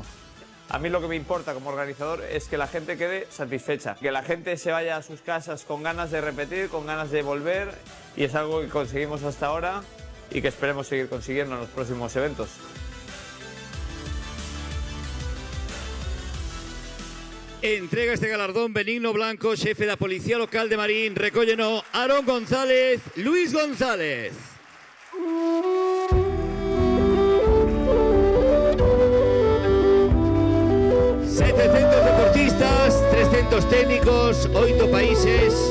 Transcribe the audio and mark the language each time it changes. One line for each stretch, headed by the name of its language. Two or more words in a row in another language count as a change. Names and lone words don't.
Spanish: A mí lo que me importa como organizador es que la gente quede satisfecha, que la gente se vaya a sus casas con ganas de repetir, con ganas de volver, y es algo que conseguimos hasta ahora y que esperemos seguir consiguiendo en los próximos eventos.
Galician: Entrega este galardón Benigno Blanco, xefe da Policía Local de Marín. Recólleno Aarón González, Luis González. Deportistas, 300 técnicos, 8 países.